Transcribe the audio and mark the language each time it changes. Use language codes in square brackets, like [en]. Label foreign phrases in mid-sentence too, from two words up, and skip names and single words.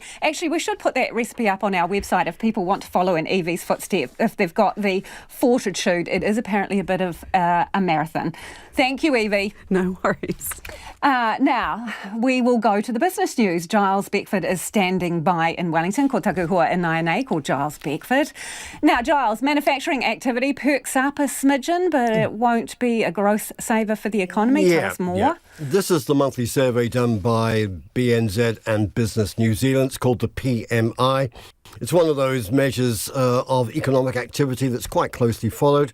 [en] Actually, we should put that recipe up on our website if people want to follow in Evie's footsteps, if they've got the fortitude. It is apparently a bit of a marathon. Thank you, Evie. No worries. Now, we will go to the business news. Giles Beckford is standing by in Wellington. [mi] Ko taku hoa inai called Giles Beckford. [en] Now, Giles, manufacturing activity perks up a smidgen, but it won't be a growth saver for the economy. Tell us more. Yeah. This is the monthly survey done by BNZ and Business New Zealand. It's called the PMI. It's one of those measures of economic activity that's quite closely followed.